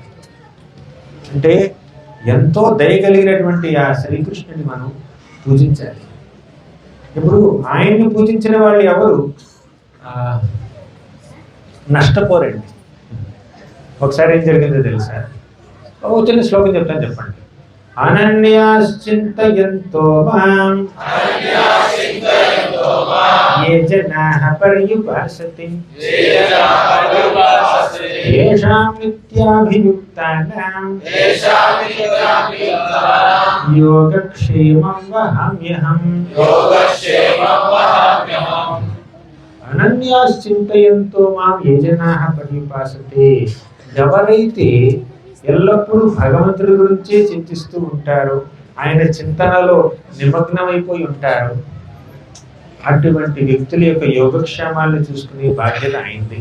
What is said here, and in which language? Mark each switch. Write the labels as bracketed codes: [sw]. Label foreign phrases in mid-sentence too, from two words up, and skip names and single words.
[te] అంటే ఎంతో దయ కలిగినటువంటి ఆ శ్రీకృష్ణుని మనం పూజించాలి. ఇప్పుడు ఆయన్ని పూజించిన వాళ్ళు ఎవరు నష్టపోరండి. ఒకసారి ఏం జరిగిందో తెలుసా? చిన్న శ్లోకం చెప్తాను, చెప్పండి. [sa] అనన్యాశ్చింతయంతో మాం ये जनाः पर्युपासते येषां नित्याभियुक्तानां योगक्षेमं वहाम्यहम् అనన్యాశ్చింతయంతో మాం ఏ జనాః పర్యుపాసతే. [te] ఎవరైతే ఎల్లప్పుడూ భగవంతుడి గురించే చింతిస్తూ ఉంటారో, ఆయన చింతనలో నిమగ్నమైపోయి ఉంటారు, అటువంటి వ్యక్తుల యొక్క యోగక్షేమాలను చూసుకునే బాధ్యత అయింది.